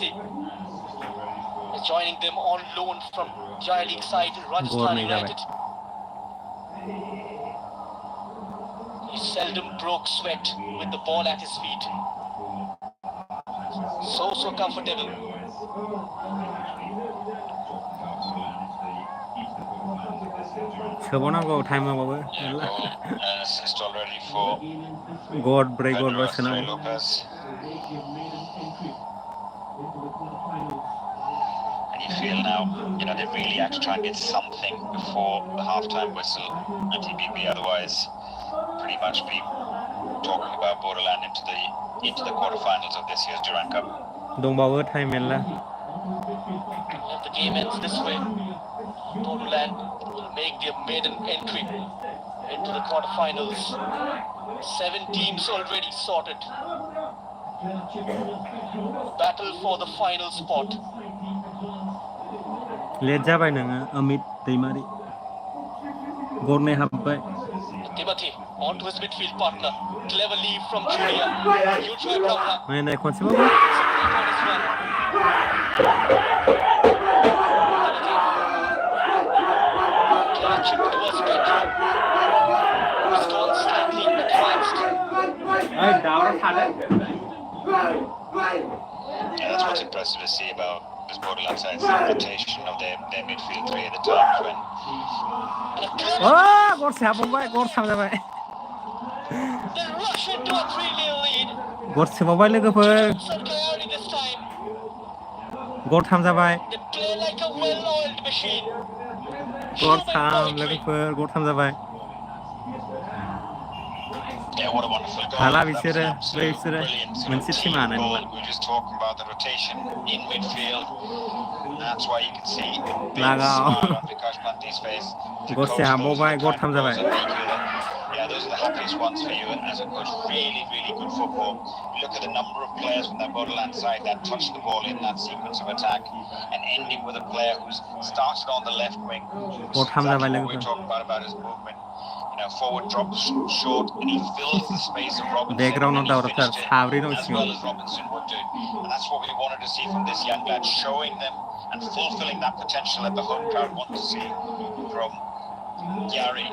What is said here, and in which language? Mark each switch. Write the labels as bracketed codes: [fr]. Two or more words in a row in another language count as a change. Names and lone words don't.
[en] Joining them on loan from Jai League side Rajasthan United. He seldom broke sweat with the ball at his feet. So comfortable. [brx] सोबावनांगौ टाइमावबाबो [en] Assist already for गड ब्रेक गड Pedro [brx] सोनांगौ. [en] Lopez. And you feel now, they really have to try and get something before the half-time whistle at ITBP, otherwise pretty much be talking about Bodoland into the quarterfinals of this year's Durand Cup. [brx] दंबावो टाइम मेरला. [en] If the game ends this way, Bodoland will make their maiden entry into the quarterfinals. 7 teams already sorted. Battle for the final spot. [brx] लेट जाबाय नोङो अमित दैमारि. गरनै हाबबाय. [en] Timothy onto his midfield partner. Clever leave from Julia. Huge right round. [brx] नाय खनसेबाबो. [en] Chip towards Pedro. He's gone slightly advanced. Yeah, that's what's impressive to see about this Bodoland side, the rotation of their midfield three at the times when [brx] गरसे हाबबाय गरथाम जाबाय. [en] They rush into a 3-0 lead. [brx] गरसेबावबाय लोगोफोर. [en] Sarkari this time. [brx] गरथाम जाबाय. [en] They play like a well-oiled machine. [brx] गरथाम लोगोफोर गरथाम जाबाय. [en] yeah, what a wonderful goal. [brx] हाला [en] That was [brx] बिसोरो [en] an absolute [brx] बिसोरो [en] brilliant sort of [brx] मोनसे [en] team [brx] टिमानो [en] goal. We're just talking about the rotation in midfield. That's why you can see a big Lagaw. smile on Vikash Pante's face. To [brx] गरसे [en] coach those [brx] हाबबावबाय [en] are the [brx] गरथाम [en] kind of [brx] जाबाय. [en] goals that make you yeah, those are the happiest ones for you as a coach. Really, really good football. Look at the number of players from that Bodoland side that touched the ball in that sequence of attack, and ending with a player who's started on the left wing. [brx] गरथाम जाबाय [en] Exactly what we're [brx] लोगोफोर. [en] talking about his movement. forward drops short, and he fills the space of Robinson. Background and of he the finished it Sabri no as well as Robinson would do. And that's what we wanted to see from this young lad, showing them and fulfilling that potential that the home crowd want to see from Gary.